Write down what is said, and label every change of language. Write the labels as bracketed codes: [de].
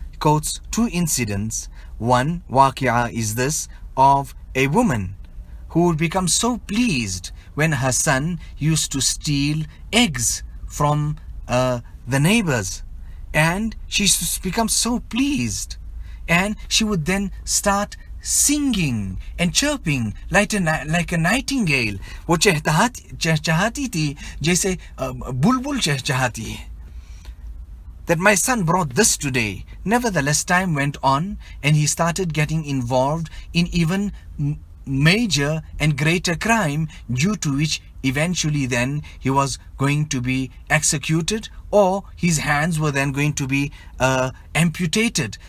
[en] Quotes two incidents. One waqi'ah is this of a woman who would become so pleased when her son used to steal eggs from the neighbors, and she used to become so pleased, and she would then start singing and chirping like a nightingale. [hi] वो चहचहाती थी जैसे बुलबुल चहचहाती है. [en] That my son brought this today. Nevertheless, time went on and he started getting involved in even major and greater crime, due to which eventually then he was going to be executed, or his hands were then going to be amputated.